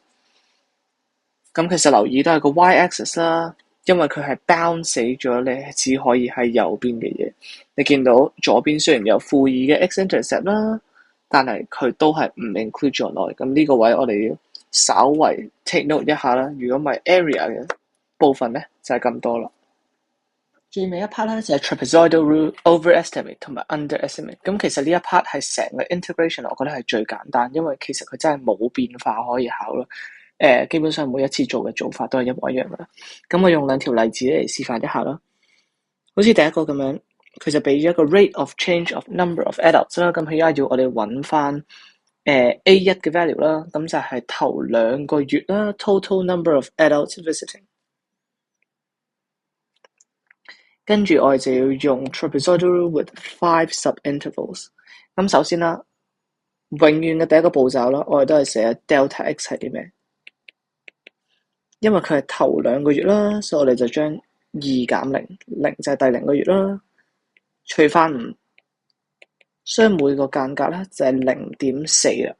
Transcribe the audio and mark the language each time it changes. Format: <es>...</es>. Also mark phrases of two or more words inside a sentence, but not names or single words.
<yue>咁其實留意都係個 y-axis 啦，因為佢係 bound 死咗，你只可以喺右邊嘅嘢。你見到左邊雖然有負2嘅 x-intercept 啦，但係佢都係唔 include 咗內。咁呢個位我哋要稍為</yue> <en>take note</en> <yue>一下啦。如果唔係 area 嘅部分咧，就係咁多啦。最尾一 part 咧就係</yue> <en>trapezoidal rule overestimate</en> <yue>同埋 underestimate。咁其實呢一 part 係成個 integration，我覺得係最簡單，因為其實佢真係冇變化可以考咯。基本上每一次做嘅做法都係一模一樣噶啦。咁我用兩條例子嚟示範一下啦。好似第一個咁樣，佢就俾咗一個</yue> <en>rate of change of number of adults</en> <yue>啦。咁佢而家要我哋揾翻A1 嘅 value 啦。咁就係頭2個月啦 ，</yue> <en>total number of adults visiting。</en> <yue>跟住我哋就要用</yue> <en>trapezoidal rule with 5 subintervals。</en> <yue>咁首先啦，永遠嘅第一個步驟啦，我哋都係寫</yue> <en>delta x</en> <yue>係啲咩？因為佢係頭2個月啦，所以我哋就將2減0，0就係第0個月啦，除翻5，所以每個間隔咧就係 0.4 啦。</yue>